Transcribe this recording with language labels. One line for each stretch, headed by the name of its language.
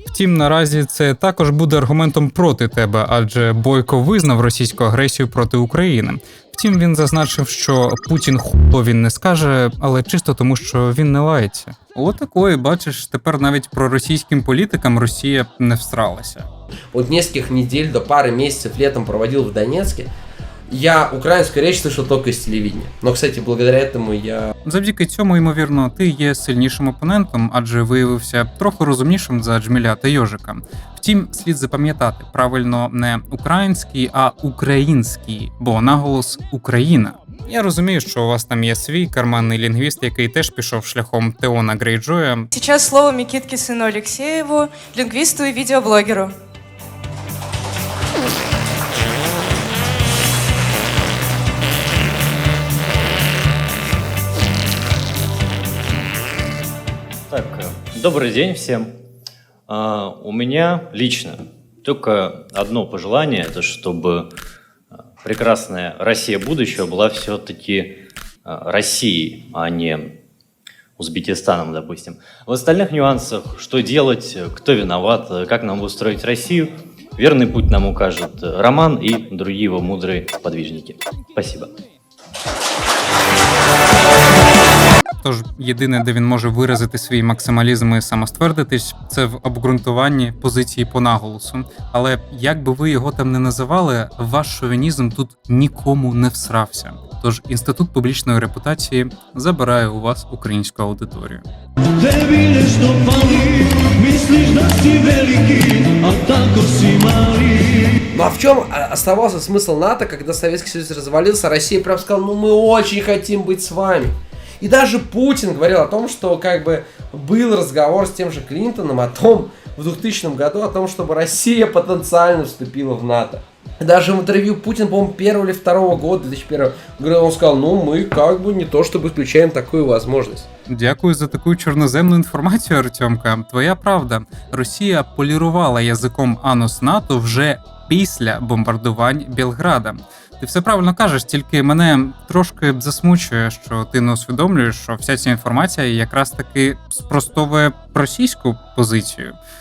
Ukrainian: Втім, наразі це також буде аргументом проти тебе, адже Бойко визнав російську агресію проти України. Втім, він зазначив, що Путін хуйло він не скаже, але чисто тому, що він не лається. Отакої, бачиш, тепер навіть проросійським політикам Росія не всралася.
Russian: От нескольких недель до пары месяцев летом проводил в Донецке. Я украинскую речь слышал только из телевидения. Но, кстати, благодаря этому я...
Ukrainian: Завдяки цьому, ймовірно, ти є сильнішим опонентом, адже виявився трохи розумнішим за Джміля та Йожика. Втім, слід запам'ятати, правильно не український, а український, бо наголос Україна. Я розумію, що у вас там є свій карманний лінгвіст, який теж пішов шляхом Теона Грейджоя.
Russian: Сейчас слово Микитке сыну Алексееву, лингвисту и видеоблогеру. Так, добрый день всем. У меня лично только одно пожелание, это чтобы прекрасная Россия будущего была все-таки Россией, а не Узбекистаном, допустим. В остальных нюансах, что делать, кто виноват, как нам устроить Россию, верный путь нам укажет Роман и другие его мудрые подвижники. Спасибо.
Ukrainian: Тож єдине, де він може виразити свій максималізм і самоствердитись, це в обґрунтуванні позиції по наголосу. Але як би ви його там не називали, ваш шовінізм тут нікому не всрався. Тож Інститут публічної репутації забирає у вас українську аудиторію.
Russian: Ну а в чем оставался смысл НАТО, когда Советский Союз развалился, Россия прям сказала, ну мы очень хотим быть с вами. И даже Путин говорил о том, что как бы был разговор с тем же Клинтоном о том, в 2000 году, о том, чтобы Россия потенциально вступила в НАТО. Даже в интервью Путин, по-моему, 1 или 2 года, 2001, он сказал, ну мы как бы не то чтобы исключаем такую возможность.
Ukrainian: Дякую за таку чорноземну інформацію, Артемка. Твоя правда. Росія полірувала язиком анус НАТО вже після бомбардувань Білграда. Ти все правильно кажеш, тільки мене трошки засмучує, що ти не усвідомлюєш, що вся ця інформація якраз таки спростовує російську позицію.